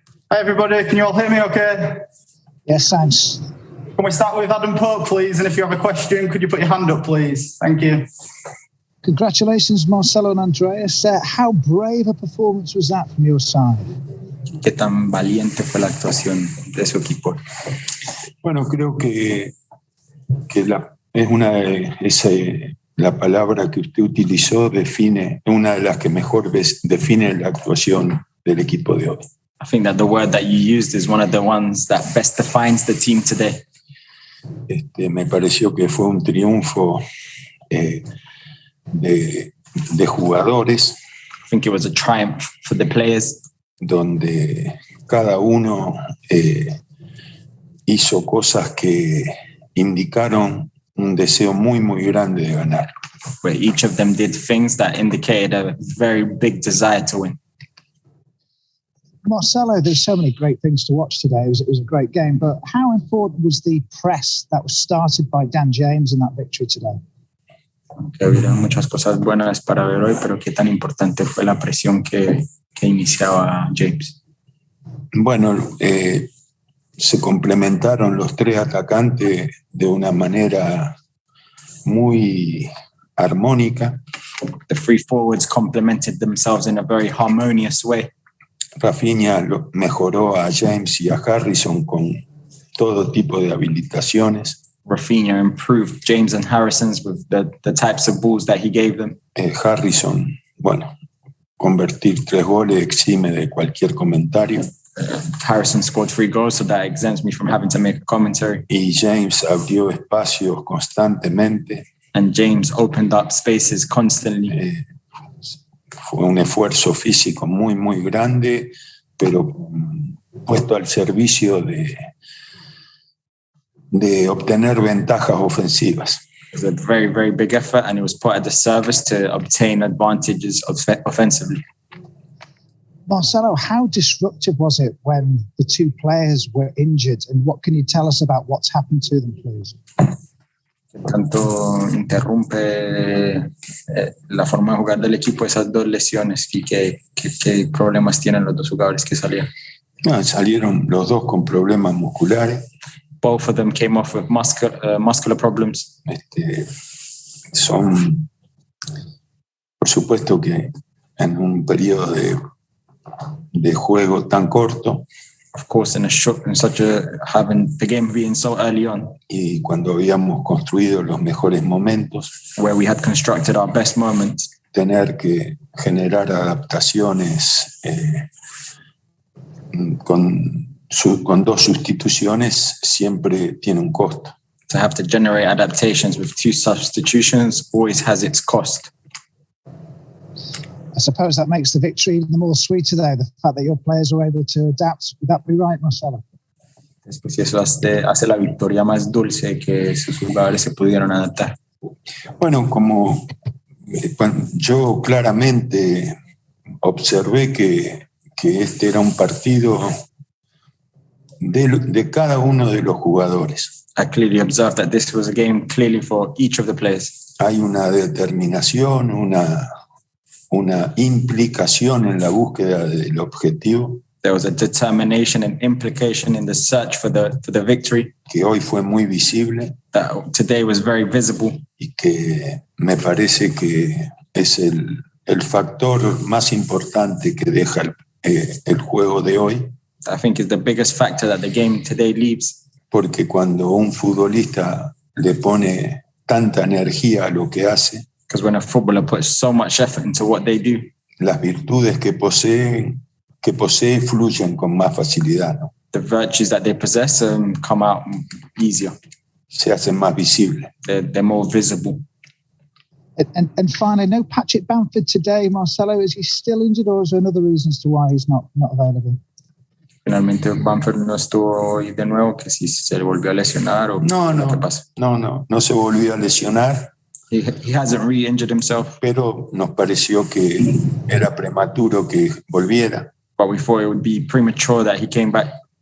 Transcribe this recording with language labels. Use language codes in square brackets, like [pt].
[en] Hi everybody, can you all hear me okay? Yes, thanks. Can we start with Adam Pope, please? And if you have a question, could you put your hand up, please? Thank you. Congratulations, Marcelo and Andreas. How brave a performance was that from your side? [es] ¿Qué tan valiente fue la actuación de su equipo? Bueno, creo que la palabra que usted utilizó define una de las que mejor define la actuación del equipo de hoy. [en] I think that the word that you used is one of the ones that best defines the team today. [es] Me pareció que fue un triunfo de jugadores. [en] I think it was a triumph for the players. [es] Donde cada uno hizo cosas que indicaron un deseo muy, muy grande de ganar. [en] Where each of them did things that indicated a very big desire to win. Marcelo, there's so many great things to watch today. It was a great game, but how important was the press that was started by Dan James in that victory today? [es] Que hubieron muchas cosas buenas para ver hoy, pero qué tan importante fue la presión que iniciaba James. Bueno, se complementaron los tres atacantes de una manera muy armónica. [en] The three forwards complemented themselves in a very harmonious way. [es] Rafinha mejoró a James y a Harrison con todo tipo de habilitaciones. [en] Rafinha improved James and Harrison's with the types of balls that he gave them. [es] Harrison, bueno, convertir 3 goles exime de cualquier comentario. [en] Harrison scored 3 goals, so that exempts me from having to make a commentary. [es] Y James abrió espacios constantemente. [en] And James opened up spaces constantly. [es] Fue un esfuerzo físico muy, muy grande, pero puesto al servicio de obtener ventajas ofensivas. [en] It was a very, very big effort, and it was put at the service to obtain advantages offensively. Marcelo, how disruptive was it when the two players were injured, and what can you tell us about what's happened to them, please? [es] Tanto interrumpe la forma de jugar del equipo esas dos lesiones y qué problemas tienen los dos jugadores que salían. No, salieron los dos con problemas musculares. [en] Both of them came off with muscular problems. [es] Son, por supuesto que en un periodo de juego tan corto. [en] Of course, having the game being so early on. [es] Y cuando habíamos construido los mejores momentos. [en] Where we had constructed our best moments. [es] Tener que generar adaptaciones con 2 sustituciones siempre tiene un costo. [en] To have to generate adaptations with 2 substitutions always has its cost. I suppose that makes the victory even more sweeter there, the fact that your players were able to adapt. Would that be right, Marcelo? [es] Después eso hace la victoria más dulce, que sus jugadores se pudieron adaptar. Bueno, como yo claramente observé que este era un partido de cada uno de los jugadores. [en] I clearly observed that this was a game clearly for each of the players. [es] Hay una determinación, una implicación en la búsqueda del objetivo. [en] There was a determination and implication in the search for the victory. [es] Que hoy fue muy visible. [en] That today was very visible. [es] Y que me parece que es el factor más importante que deja el juego de hoy. [en] I think is the biggest factor that the game today leaves. [es] Porque cuando un futbolista le pone tanta energía a lo que hace. [en] Because when a footballer puts so much effort into what they do, [es] las virtudes que posee fluyen con más facilidad, ¿no? [en] The virtues that they possess come out easier. [es] Se hacen más visibles. [en] They're more visible. And finally, no Patrick Bamford today, Marcelo. Is he still injured, or is there another reason as to why he's not available? [es] Finalmente Bamford no estuvo hoy de nuevo, que si se le volvió a lesionar o qué pasa. No se volvió a lesionar. [en] He hasn't re-injured himself. [es] Pero nos pareció que era prematuro que volviera. [en] But we thought it would be premature that he came back.